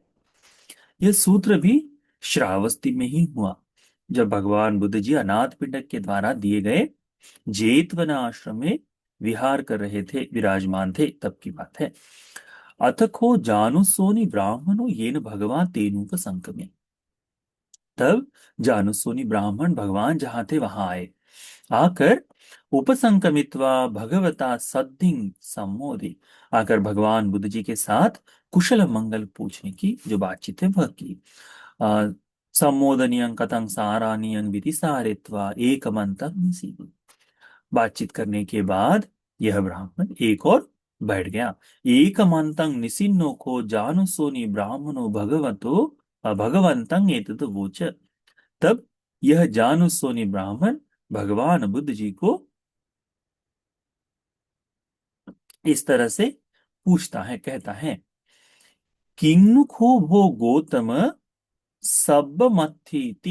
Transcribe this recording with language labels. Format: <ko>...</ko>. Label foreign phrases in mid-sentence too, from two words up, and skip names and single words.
<hi>यह सूत्र भी श्रावस्ती में ही हुआ, जब भगवान बुद्ध जी अनाथ पिंडक के द्वारा दिए गए जेतवन आश्रम में विहार कर रहे थे, विराजमान थे, तब की बात है।</hi> <pi>अथ को जानुसोनी ब्राह्मणो येन भगवान तेनुक संकमे।</pi> <hi>तब जानुसोनी ब्राह्मण भगवान जहां थे वहां आए, आकर</hi> <pi>उपसंकमित्वा भगवता सद्धिंग सम्मोदि,</pi> <hi>आकर भगवान बुद्ध जी के साथ कुशल मंगल पूछने की जो बातचीत है वह की।</hi> <pi>आ, सम्मोदनियं कथं सारानियं विधि सारित्वा एकमंतं निसीदि।</pi> <hi>बातचीत करने के बाद यह ब्राह्मण एक और बैठ गया।</hi> <pi>एकमंतं निसिन्नो को जानुसोनि ब्राह्मणो भगवतो भगवंतं एतद वोच।</pi> <hi>तब यह जानुसोनि ब्राह्मण भगवान बुद्ध जी को इस तरह से पूछता है, कहता है,</hi> <pi>किन्नुखो भो गौतम सब्बमत्थीति।</pi>